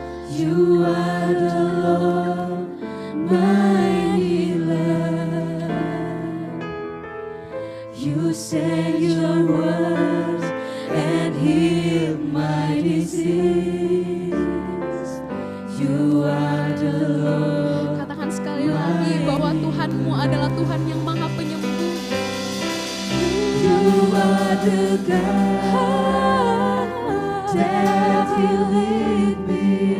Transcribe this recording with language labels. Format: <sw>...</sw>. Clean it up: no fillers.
<en>You are the Lord, my healer. You sent your words and healed my disease. You are the Lord.</en> <id>Katakan sekali lagi bahwa Tuhanmu adalah Tuhan yang Maha Penyembuh.</id> <en>You are the God that healed me.</en>